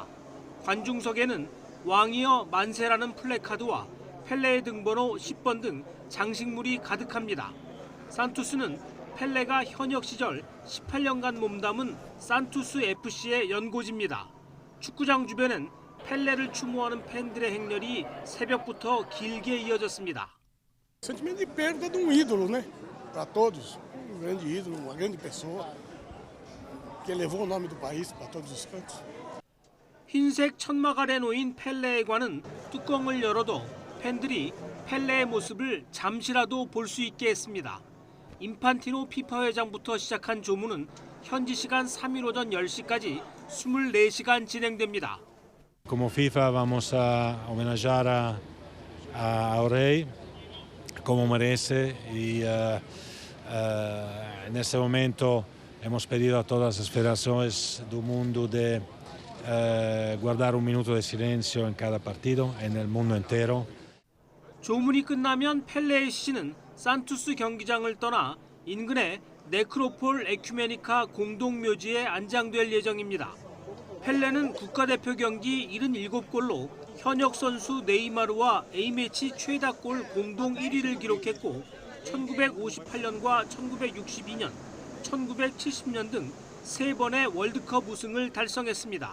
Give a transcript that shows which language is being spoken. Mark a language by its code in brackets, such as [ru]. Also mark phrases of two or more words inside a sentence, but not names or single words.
[ko] 관중석에는 왕이여 만세라는 플래카드와 펠레의 등번호 10번 등 장식물이 가득합니다. 산투스는 펠레가 현역 시절 18년간 몸담은 산투스 FC의 연고지입니다. 축구장 주변엔 펠레를 추모하는 팬들의 행렬이 새벽부터 길게 이어졌습니다. [pt] Sentimento de perda de ídolo, né? Para todos, grande ídolo, uma grande pessoa que levou o nome do país para todos os cantos. [ko] 흰색 천막 아래 놓인 펠레의 관은 뚜껑을 열어도 팬들이 펠레의 모습을 잠시라도 볼 수 있게 했습니다. 인판티노 피파 회장부터 시작한 조문은 현지 시간 3일 오전 10시까지 24시간 진행됩니다. [es] Como FIFA vamos a homenajear a Rey como merece y en este momento hemos pedido a todas las federaciones del mundo de guardar un minuto de silencio en cada partido en el mundo entero. [ko] 조문이 끝나면 펠레의 시신은 산투스 경기장을 떠나 인근의 네크로폴 에큐메니카 공동묘지에 안장될 예정입니다. 펠레는 국가대표 경기 77골로 현역 선수 네이마르와 A매치 최다골 공동 1위를 기록했고 1958년과 1962년, 1970년 등 3번의 월드컵 우승을 달성했습니다.